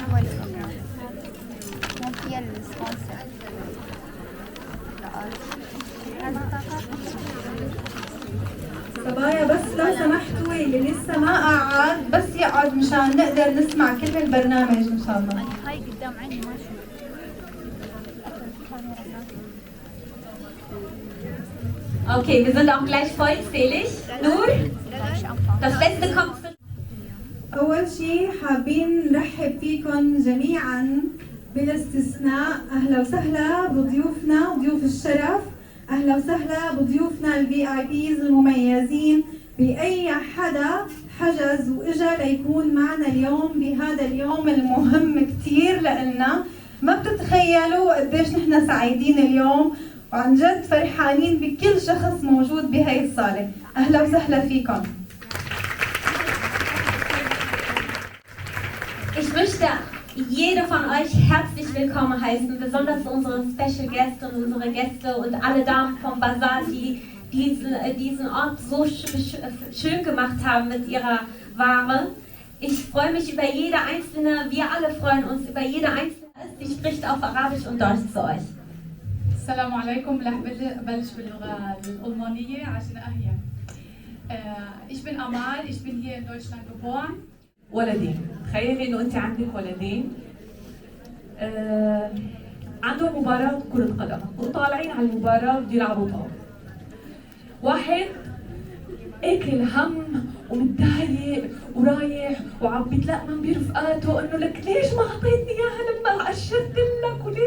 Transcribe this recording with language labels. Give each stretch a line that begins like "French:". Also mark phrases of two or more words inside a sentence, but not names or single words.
Arabic: هو البروجرام مو فيها السبونسر. صبايا بس لو سمحتوا اللي لسه ما قعد بس يقعد مشان نقدر نسمع كل البرنامج ان شاء الله. هاي قدام عيني ما اشوف.
German: Okay, wir sind auch gleich vollzählig. Nur, das letzte kommt.
Arabic: أول شيء حابين نرحب فيكم جميعا بلا استثناء. أهلا وسهلا بضيوفنا ضيوف الشرف، أهلا وسهلا بضيوفنا الVIPs المميزين، بأي حدا حجز وإجا ليكون معنا اليوم بهذا اليوم المهم كتير لإلنا. ما بتتخيلوا قديش نحن سعيدين اليوم، وعن جد فرحانين بكل شخص موجود بهي الصالة. أهلا وسهلا فيكم.
German: Ich möchte jede von euch herzlich willkommen heißen, besonders unsere Special Gäste und unsere Gäste und alle Damen vom Basar, die diesen Ort so schön gemacht haben mit ihrer Ware. Ich freue mich über jede einzelne, wir alle freuen uns über jede einzelne, die spricht auf Arabisch und Deutsch zu euch.
Arabic: السلام عليكم. رح بلش باللغة الألمانية عشان أهين.
German: Ich bin Amal, ich bin hier in Deutschland geboren.
Arabic: ولدين، تخيلي انه انت عندك ولدين عندهم مباراة كرة قدم وطالعين على المباراة بده يلعبوا طاولة. واحد اكل هم ومتضايق ورايح وعم بيتلقمن برفقاته انه لك ليش ما اعطيتني اياها لما اشرت لك وليش؟